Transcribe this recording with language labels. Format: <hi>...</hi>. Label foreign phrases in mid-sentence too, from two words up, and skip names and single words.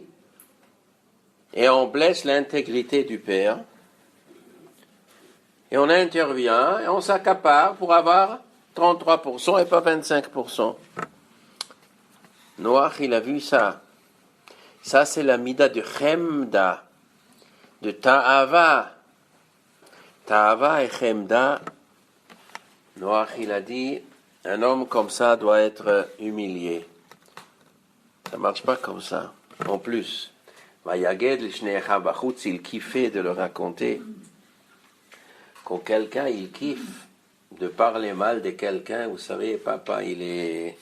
<fr>Et on blesse l'intégrité du père. Et on intervient et on s'accapare pour avoir 33% et pas 25%. Noach, il a vu ça. Ça, c'est la mida de Chemda, de Ta'ava. Ta'ava et Chemda. Noach, il a dit, un homme comme ça doit être humilié. Ça ne marche pas comme ça. En plus,</fr> <he>ויגד לשני אחיו בחוץ,</he> <fr>il kiffait de le raconter. Quand quelqu'un, il kiffe de parler mal de quelqu'un, vous savez, papa, il est...</fr>